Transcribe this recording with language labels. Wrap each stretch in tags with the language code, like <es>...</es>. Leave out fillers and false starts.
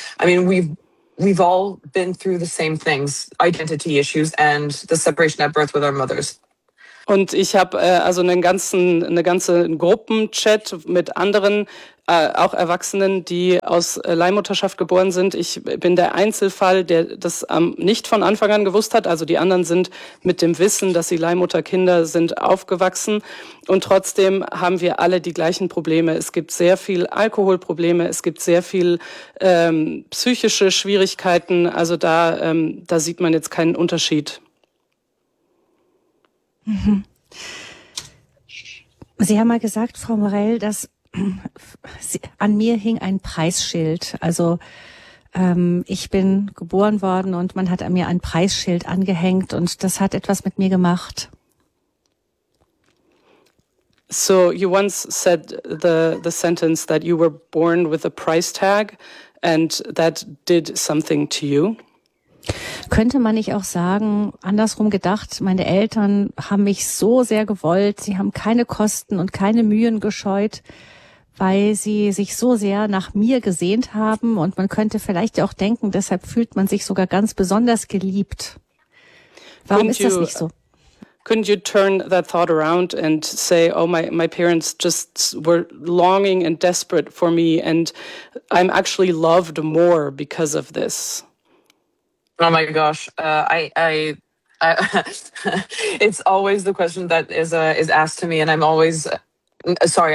<en>I mean, we've all been through the same things, identity issues and the separation at birth with our mothers.</en> <de>Und ich habe also eine ganze Gruppenchat mit anderen, auch Erwachsenen, die aus Leihmutterschaft geboren sind. Ich bin der Einzelfall, der das nicht von Anfang an gewusst hat. Also die anderen sind mit dem Wissen, dass sie Leihmutterkinder sind, aufgewachsen. Und trotzdem haben wir alle die gleichen Probleme. Es gibt sehr viel Alkoholprobleme, es gibt sehr viel psychische Schwierigkeiten. Also da sieht man jetzt keinen Unterschied. Sie haben mal gesagt, Frau Morell, dass an mir hing ein Preisschild. Also ich bin geboren worden und man hat an mir ein Preisschild angehängt und das hat etwas mit mir gemacht.</de> <en>So you once said the sentence that you were born with a price tag and that did something to you.</en> <de>Könnte man nicht auch sagen, andersrum gedacht, meine Eltern haben mich so sehr gewollt, sie haben keine Kosten und keine Mühen gescheut, weil sie sich so sehr nach mir gesehnt haben und man könnte vielleicht auch denken, deshalb fühlt man sich sogar ganz besonders geliebt. Warum ist das nicht so?</de> <en>Couldn't you turn that thought around and say, oh, my parents just were longing and desperate for me and I'm actually loved more because of this? Oh my gosh, it's always the question that is asked to me, and I'm always sorry.</en>